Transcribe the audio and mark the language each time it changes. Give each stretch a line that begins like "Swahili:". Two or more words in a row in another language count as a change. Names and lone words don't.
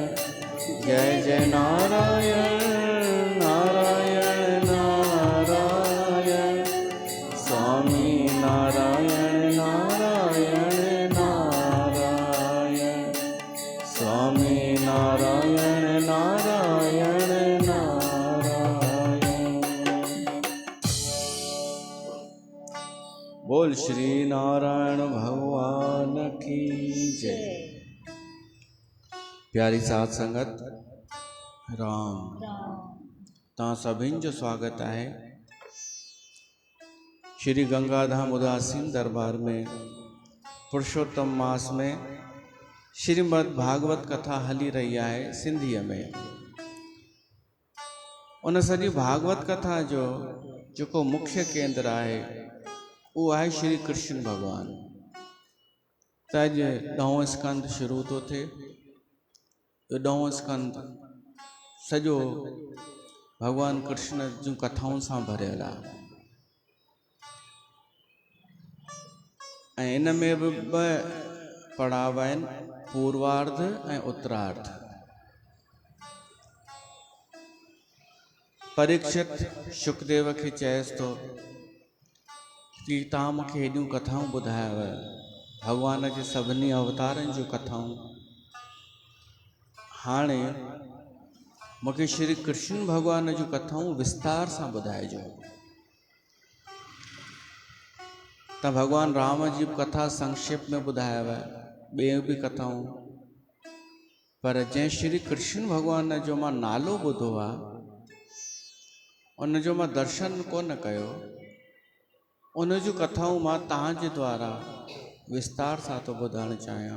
Hindi: जय जय नारायण नारायण नारायण, स्वामी नारायण नारायण नारायण। स्वामी नारायण नारायण नारायण। बोल श्री नारायण भगवान की जय।
Sindhi: प्यारी साथ संगत राम ता सभिन जो स्वागत है श्री गंगाधाम उदासीन दरबार में पुरुषोत्तम मास में श्रीमद् भागवत कथा हली रही है सिंधीअ में। उन सॼी भागवत कथा जो जेको मुख्य केंद्र है वो है श्री कृष्ण भगवान। त अॼु 9हों स्कंद शुरू तो थे। यो 9हों स्कंद सॼो भगवान कृष्ण जूं कथाउं सां भरियल आहे। ऐं इन में बि ॿ पड़ाव आहिनि, पूर्वार्ध ऐं उत्तरार्ध। परीक्षित शुकदेव खे चएसि थो कि तव्हां मूंखे हेॾियूं कथाऊं ॿुधायव, भगवान जे सभिनी अवतारनि जूं कथाऊं, हाणे मूंखे श्री कृष्ण भगवान जूं कथाऊं विस्तार सां ॿुधाइजो। त भगवान राम जी कथा संक्षेप में ॿुधायव, ॿियूं बि कथाऊं, पर जंहिं श्री कृष्ण भगवान जो मां नालो ॿुधो आहे उन जो मां दर्शन कोन कयो, उन जूं कथाऊं मां तव्हांजे द्वारा विस्तार सां थो ॿुधाइणु चाहियां।